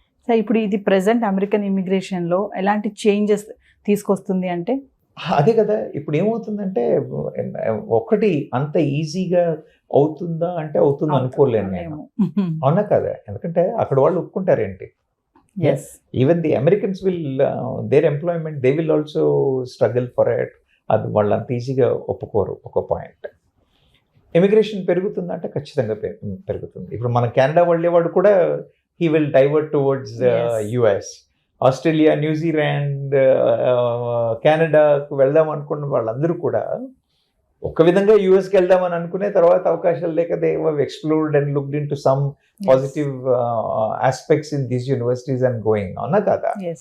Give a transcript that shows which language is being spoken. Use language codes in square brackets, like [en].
[te] Sir, ఇప్పుడు ఇది present American ఇమిగ్రేషన్లో ఎలాంటి చేంజెస్ తీసుకొస్తుంది అంటే? అదే కదా, ఇప్పుడు ఏమవుతుందంటే, ఒకటి అంత ఈజీగా అవుతుందా అంటే అవుతుంది అనుకోలేను నేను, అవునా కదా? ఎందుకంటే అక్కడ వాళ్ళు ఒప్పుకుంటారేంటి, [en] Yes. Even the Americans will, their employment, they will also struggle for it. [te] అది వాళ్ళు అంత ఈజీగా ఒప్పుకోరు. ఒక పాయింట్, ఇమిగ్రేషన్ పెరుగుతుందంటే ఖచ్చితంగా పెరుగుతుంది. ఇప్పుడు మన కెనడా వెళ్ళేవాడు కూడా [en] he will divert towards [te] US, Australia, New Zealand, కెనడాకు వెళ్దాం అనుకున్న వాళ్ళందరూ కూడా ఒక విధంగా యుఎస్కి వెళ్దామని అనుకునే తర్వాత అవకాశాలు లేక [en] they have explored and looked in to some positive aspects in these universities and going, [te] అవునా కదా?